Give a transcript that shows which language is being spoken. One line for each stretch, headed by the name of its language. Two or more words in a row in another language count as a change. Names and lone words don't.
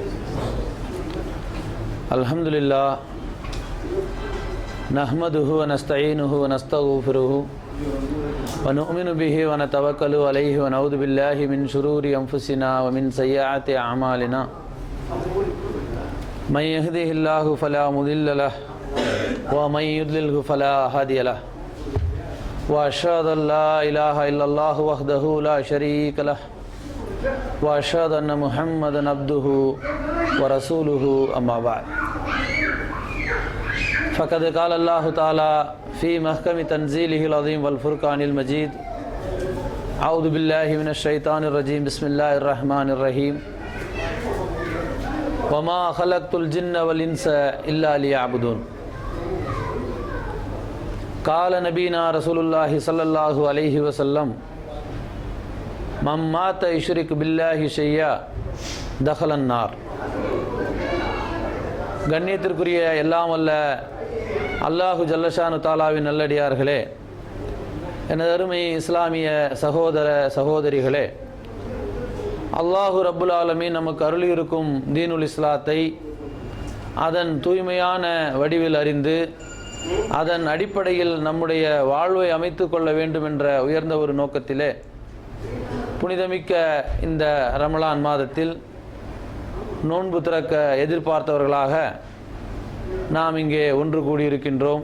Arabic: الحمد لله نحمده ونستعينه ونستغفره ونؤمن به ونتوكل عليه ونعوذ بالله من شرور أنفسنا ومن سيئات أعمالنا. من يهده الله فلا مضل له ومن يضلل فلا هادي له. وأشهد أن لا إله إلا الله وحده لا شريك له وأشهد أن محمدا عبده ورسوله أما بعد فقد قال الله تعالى في محكم تنزيله العظيم والفرقان المجيد. أعوذ بالله من الشيطان الرجيم. بسم الله الرحمن الرحيم. وما خلقت الجن والإنس إلا ليعبدون. قال نبينا رسول الله صلى الله عليه وسلم من مات يشرك بالله شيئا دخل النار.
Tamil: கண்ணியத்திற்குரிய எல்லாம் வல்ல
Arabic: الله جل شأنه
Tamil: தாலாவின் நல்லடியார்களே, எனது அருமை இஸ்லாமிய சகோதர சகோதரிகளே,
Arabic: الله رب العالمين
Tamil: நமக்கு அருளியிருக்கும் தீனுல் இஸ்லாத்தை அதன் தூய்மையான வடிவில் அறிந்து அதன் அடிப்படையில் நம்முடைய வாழ்வை அமைத்து கொள்ள வேண்டும் என்ற உயர்ந்த ஒரு நோக்கத்திலே புனிதமிக்க இந்த ரமலான் மாதத்தில் நோன்பு திறக்க எதிர்பார்த்தவர்களாக நாம் இங்கே ஒன்று கூடியிருக்கின்றோம்.